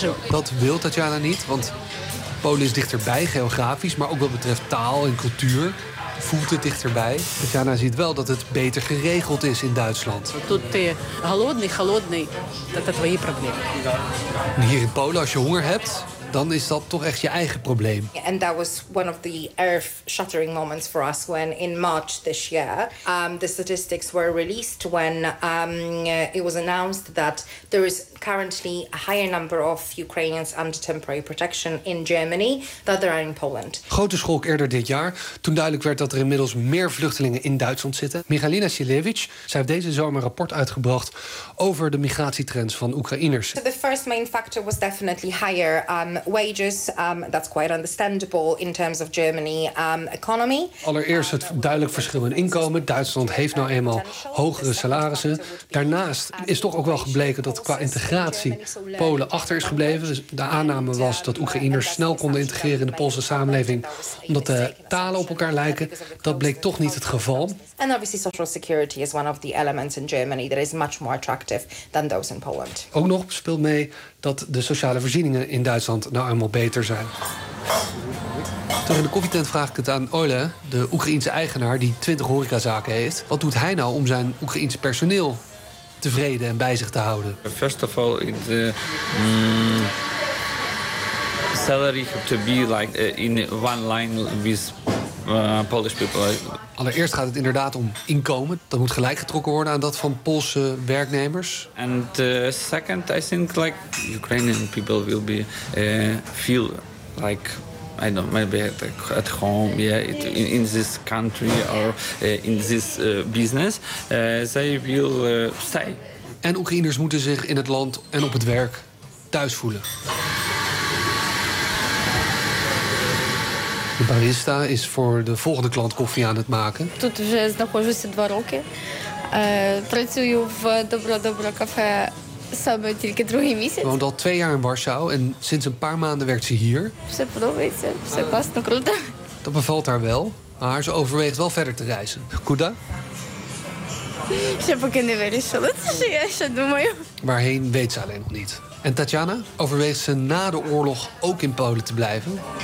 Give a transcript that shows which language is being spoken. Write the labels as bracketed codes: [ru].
[nl] Dat wil Tatjana niet, want Polen is dichterbij geografisch, maar ook wat betreft taal en cultuur. Voelt het dichterbij. Tatjana ziet wel dat het beter geregeld is in Duitsland. Hier in Polen, als je honger hebt, dan is dat toch echt je eigen probleem. En dat was [en] one of the earth-shattering moments for us when in March this year the statistics were released when it was announced that there is currently a higher number of Ukrainians under temporary protection in Germany than there are in Poland. [nl] Grote schok eerder dit jaar toen duidelijk werd dat er inmiddels meer vluchtelingen in Duitsland zitten. Michalina Sielewicz, zij heeft deze zomer een rapport uitgebracht over de migratietrends van Oekraïners. [en] So the first main factor was definitely higher wages, that's quite understandable in terms of Germany economy. [nl] Allereerst het duidelijk verschil in inkomen. Duitsland heeft nou eenmaal hogere salarissen. Daarnaast is toch ook wel gebleken dat qua integratie Polen achter is gebleven. De aanname was dat Oekraïners snel konden integreren in de Poolse samenleving omdat de talen op elkaar lijken. Dat bleek toch niet het geval. [en] And obviously social security is one of the elements in Germany that is much more attractive than those in Poland. [nl] Ook nog speelt mee dat de sociale voorzieningen in Duitsland nou eenmaal beter zijn. Terug in de koffietent vraag ik het aan Ole, de Oekraïense eigenaar die 20 horecazaken heeft. Wat doet hij nou om zijn Oekraïense personeel tevreden en bij zich te houden? [en] First of all, the salary to be like in one line with Polish people. [nl] Allereerst gaat het inderdaad om inkomen. Dat moet gelijk getrokken worden aan dat van Poolse werknemers. [en] And second, I think like Ukrainian people will be feel like I don't maybe at home, yeah, in this country or in this business, they will stay. [nl] En Oekraïners moeten zich in het land en op het werk thuis voelen. De barista is voor de volgende klant koffie aan het maken. [uk] Тут вже знаходжуся 2 роки. Працюю в добро-добро кафе саме тільки 2 місяці. [nl] Woont al 2 jaar in Warschau en sinds een paar maanden werkt ze hier. [uk] Все подобається, все класно, круто. [nl] Dat bevalt haar wel, maar ze overweegt wel verder te reizen. [ru] Куда? [nl] Ze hebben kinderen weer in ze doen maar. Waarheen weet ze alleen nog niet. En Tatjana, overweegt ze na de oorlog ook in Polen te blijven?